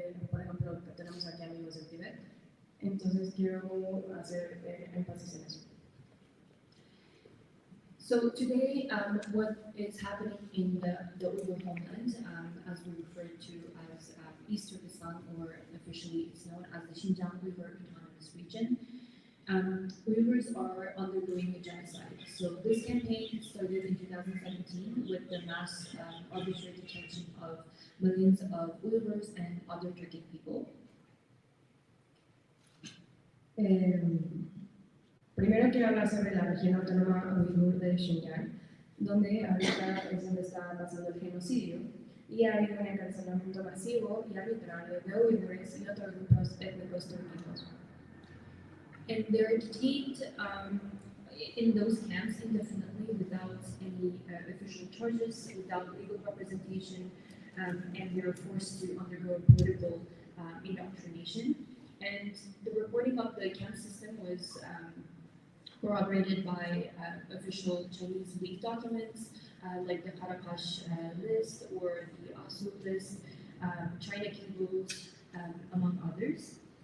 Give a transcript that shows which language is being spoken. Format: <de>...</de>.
<es>Por ejemplo, tenemos aquí amigos del Tíbet. Entonces quiero hacer énfasis en eso.</es> <en>So today, what is happening in the Uyghur homeland, as we refer to as East Turkestan, or officially it's known as the Xinjiang Uyghur Autonomous Region, Uyghurs are undergoing a genocide. So this campaign started in 2017 with the mass arbitrary detention of millions of Uyghurs and other Turkic people.</en> <es>Primero quiero hablar sobre la región autónoma Uigur de Xinjiang, donde ahorita es donde está pasando el genocidio y ha habido un encarcelamiento masivo y arbitrario de uigures y otros grupos étnicos turcos.</es> <en>And they're detained in those camps indefinitely without any official charges, without legal representation, and they're forced to undergo political indoctrination. And the reporting of the camp system was corroborated by official Chinese leaked documents like the Karakash list or the Oslo list, China cables, among others.</en>